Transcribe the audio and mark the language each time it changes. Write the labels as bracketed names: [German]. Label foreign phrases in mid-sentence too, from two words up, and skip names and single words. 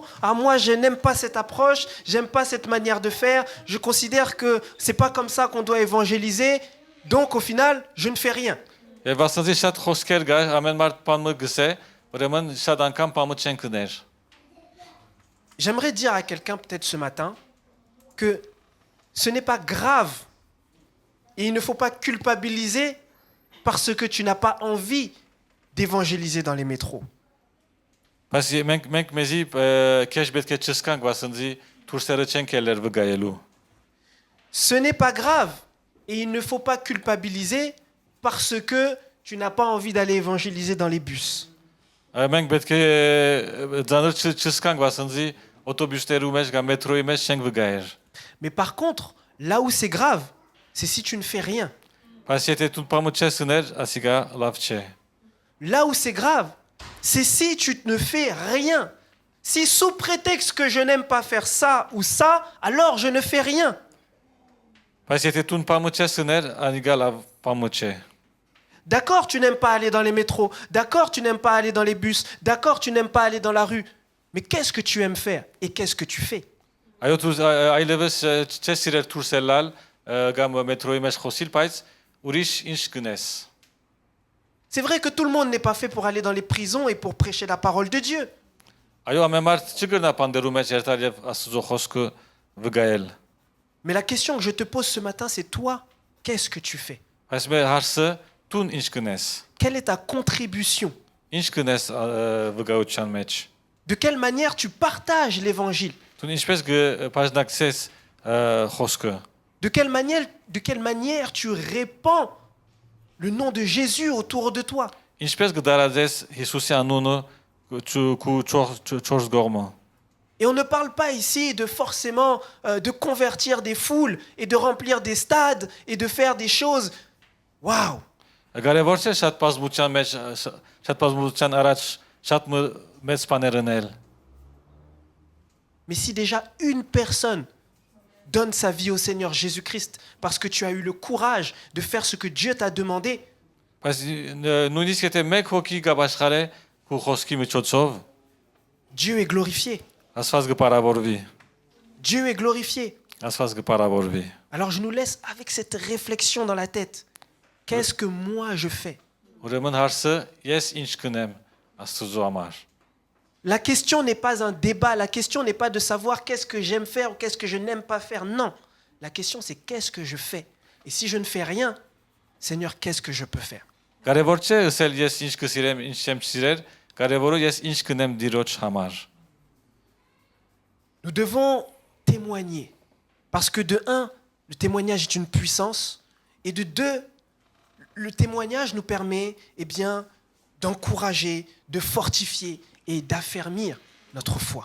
[French] Ah moi je n'aime pas cette approche, j'aime pas cette manière de faire. Je considère que c'est pas comme ça qu'on doit évangéliser. Donc au final, je ne fais rien. [Armenian] Եվ ասացի շատ խոսքեր գա, ամեն մարդ բանը գսե, ուրեմն շատ անգամ բանը չեն կներ։ [French] J'aimerais dire à quelqu'un peut-être ce matin que ce n'est pas grave et il ne faut pas culpabiliser parce que tu n'as pas envie d'évangéliser dans les métros. [Armenian] Բայց մենք մեզի քեշ պետք է չսկանք, վասնզի դուրսերը չեն կելեր վգայելու։ [French] Ce n'est pas grave et il ne faut pas culpabiliser parce que tu n'as pas envie d'aller évangéliser dans les bus. [Armenian] Մենք պետք է ձանր չսկանք, վասնզի օտոբուսներու մեջ կամ մետրոյի մեջ չենք վգայեր։ [French] Mais par contre, là où c'est grave, c'est si tu ne fais rien. [Armenian] Բայց եթե դու բանը չես ուներ, ասիկա լավ չէ։ [French] Là où c'est grave, c'est si tu ne fais rien. Si sous prétexte que je n'aime pas faire ça ou ça, alors je ne fais rien. [Armenian] Բայց եթե դու բանը չես ուներ, անիկա լավ բանը չէ։ [French] D'accord, tu n'aimes pas aller dans les métros. D'accord, tu n'aimes pas aller dans les bus. D'accord, tu n'aimes pas aller dans la rue. Mais qu'est-ce que tu aimes faire et qu'est-ce que tu fais? [Armenian] Այո, դու այլևս չես իրեր դուրսելալ կամ մետրոյի մեջ խոսիլ, բայց ուրիշ ինչ կնես։ [French] C'est vrai que tout le monde n'est pas fait pour aller dans les prisons et pour prêcher la parole de Dieu. [Armenian] Այո, ամեն մարդ չգնա բանդերու մեջ երթալ եւ Աստծո խոսքը վգայել։ [French] Mais la question que je te pose ce matin, c'est toi, qu'est-ce que tu fais? [Armenian] Բայց մեր հարցը դու ինչ կնես։ [French] Quelle est ta contribution? [Armenian] Ինչ կնես վգայության մեջ։ [French] De quelle manière tu partages l'évangile? [Armenian] Դու ինչպես կբաժնակցես խոսքը։ [French] De quelle manière tu répands le nom de Jésus autour de toi? [Armenian] Ինչպես կդարածես Հիսուսի անունը քու չորս գողմը։ [French] Et on ne parle pas ici de forcément de convertir des foules et de remplir des stades et de faire des choses. Waouh! [Armenian] Կարևոր չէ շատ բազմության մեջ շատ բազմության առաջ շատ մեծ բաներ անել։ [French] Mais si déjà une personne donne sa vie au Seigneur Jésus-Christ parce que tu as eu le courage de faire ce que Dieu t'a demandé, [Armenian] Բայց նույնիսկ եթե մեկ հոգի գաբաշխարե քու խոսքի միջոցով [French] Dieu est glorifié. [Armenian] Աստված կպարավորվի։ [French] Dieu est glorifié. [Armenian] Աստված կպարավորվի։ [French] Alors je nous laisse avec cette réflexion dans la tête. Qu'est-ce que moi je fais? [Armenian] Ուրեմն հարցը ես ինչ կնեմ Աստծո համար։ [French] La question n'est pas un débat, la question n'est pas de savoir qu'est-ce que j'aime faire ou qu'est-ce que je n'aime pas faire. Non, la question c'est qu'est-ce que je fais? Et si je ne fais rien, Seigneur, qu'est-ce que je peux faire? [Armenian] Կարևոր չէ ասել ես ինչ կսիրեմ, ինչ չեմ սիրել, կարևորը ես ինչ կնեմ Տիրոջ համար։ [French] Nous devons témoigner. Parce que de un, le témoignage est une puissance. Et de deux, le témoignage nous permet, eh bien, d'encourager, de fortifier et d'affermir notre foi.